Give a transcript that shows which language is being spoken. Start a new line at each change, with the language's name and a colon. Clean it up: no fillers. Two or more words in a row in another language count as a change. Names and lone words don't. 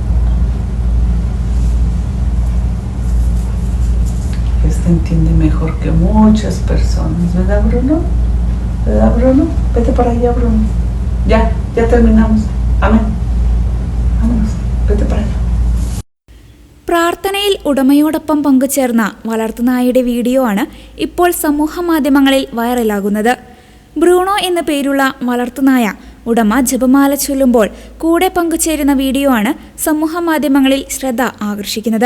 Spanish: Este entiende mejor que muchas personas, ¿verdad, Bruno? ¿Verdad, Bruno? Vete para allá, Bruno. Ya terminamos. Amén. Vámonos. Vete para allá.
Malayalam: പ്രാർത്ഥനയിൽ ഉടമയോടൊപ്പം പങ്കുചേർന്ന വളർത്തുനായയുടെ വീഡിയോ ആണ് ഇപ്പോൾ സമൂഹ മാധ്യമങ്ങളിൽ വൈറലാകുന്നത്. ബ്രൂണോ എന്ന പേരുള്ള വളർത്തുനായ ഉടമ ജപമാല ചൊല്ലുമ്പോൾ കൂടെ പങ്കുചേരുന്ന വീഡിയോ ആണ് സമൂഹ മാധ്യമങ്ങളിൽ ശ്രദ്ധ ആകർഷിക്കുന്നത്.